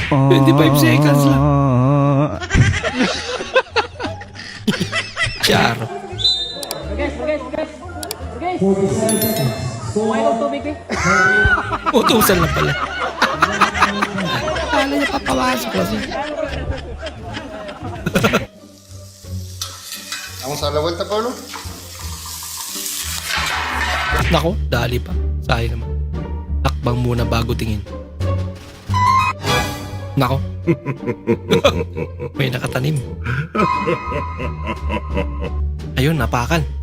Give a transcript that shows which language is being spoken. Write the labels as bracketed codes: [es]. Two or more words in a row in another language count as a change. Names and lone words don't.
[tl] 25 seconds lang. Charo. Utusan lang pala. Akala niya papawasok kasi. [es] Vamos a la vuelta, Pablo. [tl] Nako, dali pa. Sayang naman. Takbang muna bago tingin. Nako. May nakatanim. Ayun, napakan.